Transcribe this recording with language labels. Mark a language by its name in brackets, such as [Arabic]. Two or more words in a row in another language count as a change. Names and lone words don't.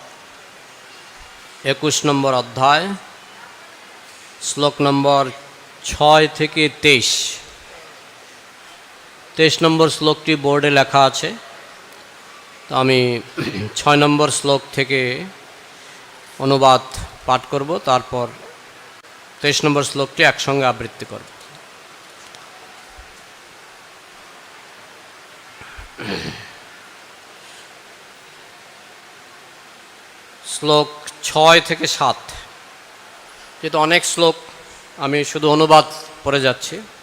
[Bangla] 21 নম্বর অধ্যায় শ্লোক নম্বর 6 থেকে 23 নম্বর শ্লোকটি বোর্ডে লেখা আছে। তো আমি 6 নম্বর শ্লোক থেকে অনুবাদ পাঠ করব, তারপর 23 নম্বর শ্লোকটি একসঙ্গে আবৃত্তি করব। श्लोक 6 থেকে 7 যেহেতু অনেক শ্লোক আমি শুধু অনুবাদ পড়ে যাচ্ছি।